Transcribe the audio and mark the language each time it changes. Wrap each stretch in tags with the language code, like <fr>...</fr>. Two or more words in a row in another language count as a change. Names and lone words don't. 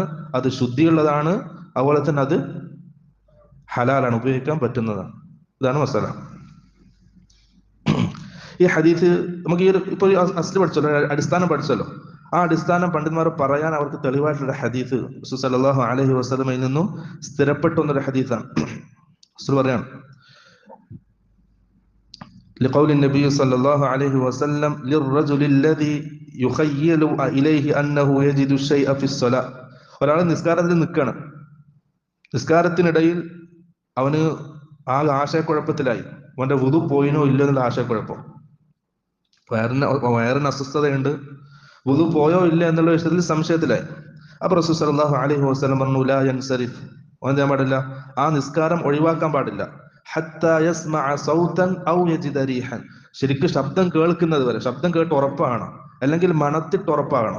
<ml>അത് ശുദ്ധിയുള്ളതാണ്, അതുപോലെ തന്നെ അത് ഹലാലാണ്, ഉപയോഗിക്കാൻ പറ്റുന്നതാണ്. ഇതാണ് മസാല. ഈ ഹദീസ് നമുക്ക് ഈ ഇപ്പൊ അസ്ല് പഠിച്ചല്ലോ, അടിസ്ഥാനം പഠിച്ചല്ലോ, ആ അടിസ്ഥാനം പണ്ഡിതന്മാർ പറയാൻ അവർക്ക് തെളിവായിട്ടുള്ള ഹദീസ് റസൂൽ</ml> <ar>صلى الله عليه وسلم</ar> <ml>നിന്നും സ്ഥിരപ്പെട്ട ഒന്നൊരു ഹദീസാണ്. റസൂൽ പറയാണ്,</ml> <ar>لقول النبي صلى الله عليه وسلم للرجل الذي يخيل إليه أنه يجد الشيء في الصلاة.</ar> <ml>ഒരാൾ നിസ്കാരത്തിൽ നിൽക്കുകയാണ്, നിസ്കാരത്തിനിടയിൽ അവന് ആ ആശയക്കുഴപ്പത്തിലായി, അവന്റെ വുദു പോയിനോ ഇല്ലോ എന്നുള്ള ആശയക്കുഴപ്പം, വയറിന് അസ്വസ്ഥതയുണ്ട്, വുദു പോയോ ഇല്ല എന്നുള്ള വിഷയത്തിൽ സംശയത്തിലായി. അപ്പൊ റസൂൽ</ml> <ar>صلى الله عليه وسلم</ar> <ml>പറഞ്ഞു,</ml> <ar>لا ينصرف,</ar> <ml>അവൻ ചെയ്യാൻ പാടില്ല, ആ നിസ്കാരം ഒഴിവാക്കാൻ പാടില്ല,</ml> <ar>حتى يسمع صوتا أو يجد ريحا,</ar> <ml>ശരിക്കും ശബ്ദം കേൾക്കുന്നത് വരെ, ശബ്ദം കേട്ട് ഉറപ്പാകണം, അല്ലെങ്കിൽ മണത്തിട്ട് ഉറപ്പാകണം.</ml>